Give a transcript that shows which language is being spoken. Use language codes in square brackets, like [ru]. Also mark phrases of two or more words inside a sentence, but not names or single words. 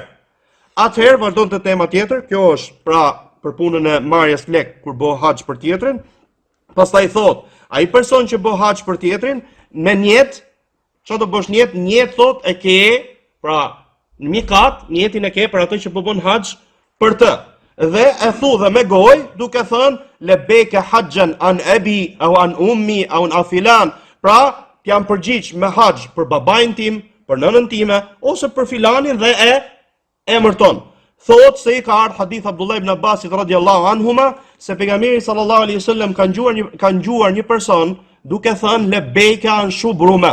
[sq] Atëherë vazhdon të tema tjetër, kjo është pra për punën e marrjes lek kur bëhet haxh për tjetrin. Pastaj thot, ai person që bë haxh për tjetrin me njet, çfarë do bësh njet? Njet thot e ke, pra në mikat, njetin e ke për atë që po bën haxh për të. Dhe e thu dhe me gojë, duke thënë [ar] لبيك حجا عن أبي أو عن أمي أو عن فلان. [sq] Pra, jam përgjigj me haxh për babain tim, për nënën time, ose për filanin dhe e emërton. Thot se i ka ardhur hadith Abdullah ibn Abbasit [ar] رضي الله عنهما [sq] se pejgamberi [ar] صلى الله عليه وسلم [sq] ka ngjuar një person duke thënë [ar] لبيك عن شبرمة.